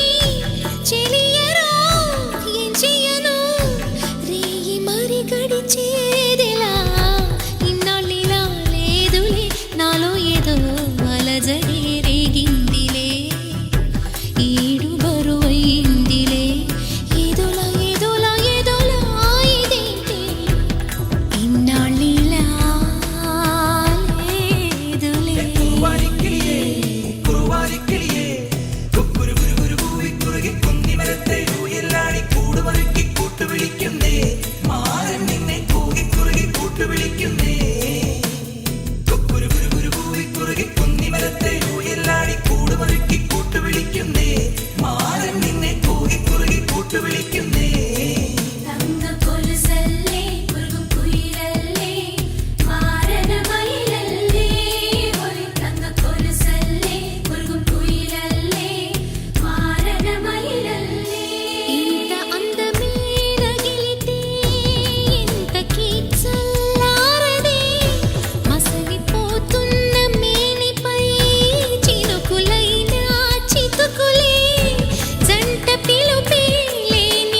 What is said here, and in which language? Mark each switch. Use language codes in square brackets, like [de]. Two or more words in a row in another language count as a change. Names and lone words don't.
[te] చెలియరో ఏం చెయ్యను రేయి మరి గడిచేదెలా ఇన్నాళ్ళిలా లేదులే నాలో ఏదో అలజడే రేగిందిలే ఈడు బరువైందిలే ఏదోలా ఏదోలా ఏదోలా ఇదేంటే ఇన్నాళ్ళిలా లేదులే [ml] കുറുവാരിക്കിളിയേ കുറുവാരിക്കിളിയേ കുക്കുരു കുരു കുരു കൂവി കുറുകി കുന്നി മരത്തെ ഊയലാടി കൂടുമറുക്കി കൂട്ടുവിളിക്കുന്നേ മാരൻ നിന്നെ കൂകി കുറുകി കൂട്ടുവിളിക്കുന്നേ കുക്കുരു കുരു കുരു കൂവി കുറുകി കുന്നി മരത്തെ ഊയലാടി കൂടുമറുക്കി കൂട്ടുവിളിക്കുന്നേ മാരൻ നിന്നെ കൂകി കുറുകി കൂട്ടുവിളിക്കുന്നേ തങ്ക കൊലുസല്ലേ കുറുകും കുയിലല്ലേ മാരന മയിലല്ലേ ഹോയ് തങ്ക കൊലുസല്ലേ കുറുകും കുയിലല്ലേ മാരന മയിലല്ലേ [te] ఇంత అందమే రగిలితే ఇంతకీ చల్లారదే మసలిపోతున్న మేనిపై చినుకులైనా చితుకులే జంట పిలుపే లేని